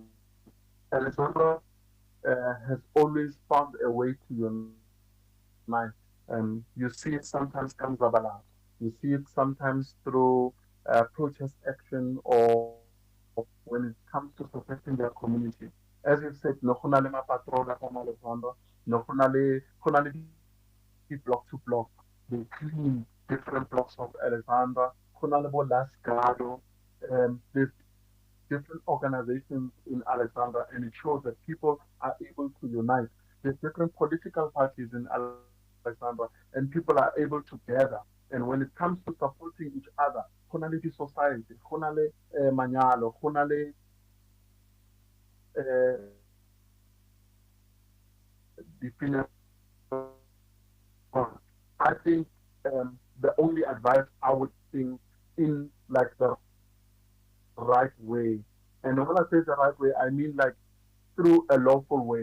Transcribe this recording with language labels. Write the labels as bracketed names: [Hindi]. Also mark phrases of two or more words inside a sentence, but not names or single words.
[English] Alexandra has always found a way to unite. You see it sometimes comes about. You see it sometimes through protest action or when it comes to protecting their community. As you've said, [Tswana] no go na le mapatrola ka Alexandra, no go na le [English] block to block. They clean different blocks of Alexandra. [Tswana] Go na le bo Lasgado. [English] There's different organizations in Alexandra, and it shows that people are able to unite. There's different political parties in Alexandra, and people are able to gather And when it comes to supporting each other, [Tswana] go na le di-society, go na le manyalo, go na le [English] I think the only advice I would think in like the right way, and when I say the right way, I mean like through a lawful way.